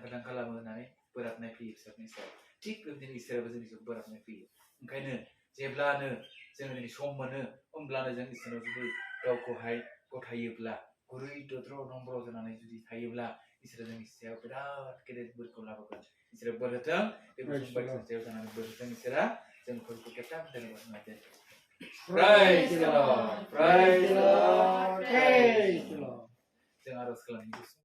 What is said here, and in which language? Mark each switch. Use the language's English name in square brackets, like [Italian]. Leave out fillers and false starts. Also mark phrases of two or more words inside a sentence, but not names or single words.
[Bodo] खादां खालामो होननानै बोराबनाय फैयो फिसाफोरनि सायाव थिग बेबायदिनो इसोराबो जोंनि सायाव बोराबनाय फैयो ओंखायनो जेब्लानो जों दिनै सम मोनो होमब्लानो जों इसोराव जुदि गावखौहाय गथायोब्ला गुरै दद्र नम्र जानानै जुदि थायोब्ला इसोरा जोंनि सायाव बिराद गेदेर बोरखौ लाबोगोन इसोरा बोर होथों बे बोसोन बायदिनि सायाव जानानै बोर होथों इसोरा जोंखौ खेबथाम धन्यबाद होनाय [English] Praise the Lord. Praise the Lord. Praise the Lord. [Bodo] जों आरज खालामनि